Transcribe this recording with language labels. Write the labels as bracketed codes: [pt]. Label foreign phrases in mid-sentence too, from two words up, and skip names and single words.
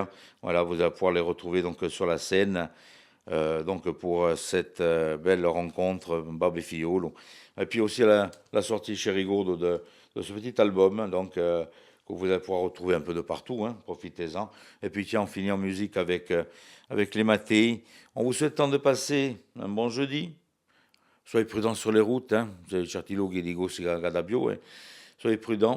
[fr] Voilà, vous allez pouvoir les retrouver donc sur la scène. Donc pour cette belle rencontre Babbo Fiolo, et puis aussi la sortie chez Rigaud de ce petit album donc que vous allez pouvoir retrouver un peu de partout, profitez-en. Et puis tiens, on finit en musique avec les Mattei. On vous souhaite de passer un bon jeudi. Soyez prudents sur les routes, vous avez [it] certi luoghi di Corsica Gadabio, [fr] soyez prudents.